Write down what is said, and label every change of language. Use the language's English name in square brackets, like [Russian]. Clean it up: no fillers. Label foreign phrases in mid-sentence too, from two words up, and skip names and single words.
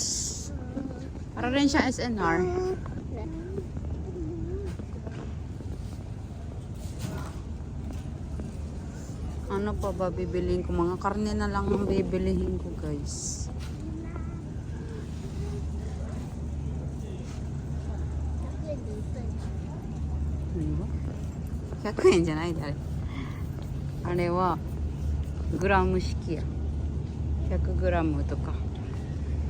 [Filipino] Para rin siya SNR. Ano pa ba bibiliin ko? Mga karne na lang ang bibilihin ko, guys. Ano ba? [Japanese] 100 円じゃないであれ。あれはグラム式や。100グラムとか